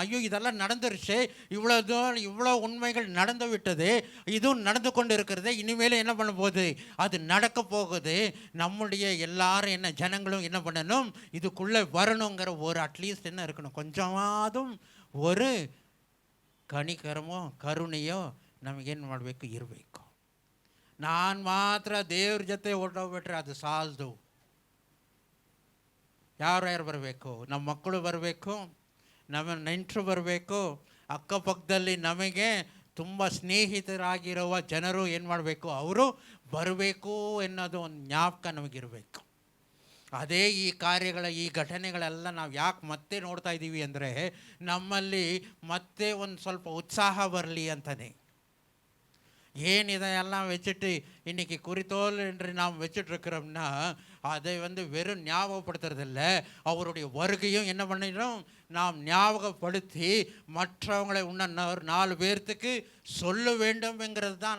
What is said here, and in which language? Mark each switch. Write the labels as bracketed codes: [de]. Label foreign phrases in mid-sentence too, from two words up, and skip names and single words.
[ta] ஐயோ இதெல்லாம் நடந்துருச்சு, இவ்வளோ உண்மைகள் நடந்து விட்டது, இதுவும் நடந்து கொண்டு இருக்கிறது, இனிமேல் என்ன பண்ண போகுது, அது நடக்க போகுது. நம்முடைய எல்லாரும் என்ன ஜனங்களும் என்ன பண்ணணும், இதுக்குள்ளே வரணுங்கிற ஒரு அட்லீஸ்ட் என்ன இருக்கணும், கொஞ்சமாதும் ஒரு [kn] ಕನಿಕರಮೋ ಕರುಣೆಯೋ ನಮಗೇನು ಮಾಡಬೇಕು, ಇರಬೇಕು. ನಾನು ಮಾತ್ರ ದೇವ್ರ ಜೊತೆ ಹೊರಟೋಗ್ಬಿಟ್ರೆ ಅದು ಸಾಲದು. ಯಾರು ಬರಬೇಕು, ನಮ್ಮ ಮಕ್ಕಳು ಬರಬೇಕು, ನಮ್ಮ ನೆಂಟರು ಬರಬೇಕು, ಅಕ್ಕಪಕ್ಕದಲ್ಲಿ ನಮಗೆ ತುಂಬ ಸ್ನೇಹಿತರಾಗಿರುವ ಜನರು ಏನು ಮಾಡಬೇಕು, ಅವರು ಬರಬೇಕು ಎನ್ನೋದು ಒಂದು ಜ್ಞಾಪಕ ನಮಗಿರಬೇಕು. ಅದೇ ಈ ಕಾರ್ಯಗಳ ಈ ಘಟನೆಗಳೆಲ್ಲ ನಾವು ಯಾಕೆ ಮತ್ತೆ ನೋಡ್ತಾ ಇದ್ದೀವಿ ಅಂದರೆ, ನಮ್ಮಲ್ಲಿ ಮತ್ತೆ ಒಂದು ಸ್ವಲ್ಪ ಉತ್ಸಾಹ ಬರಲಿ ಅಂತಲೇ. [ta] ஏன் எல்லாம் வச்சுட்டு இன்றைக்கி குறித்தோல் என்று நாம் வச்சுட்ருக்கிறோம்னா, அதை வெறும் ஞாபகப்படுத்துறதில்ல, அவருடைய வருகையும் என்ன பண்ணிடும் நாம் ஞாபகப்படுத்தி மற்றவங்களை இன்னும் ஒரு 4 பேர்த்துக்கு சொல்ல வேண்டும்ங்கிறது தான்.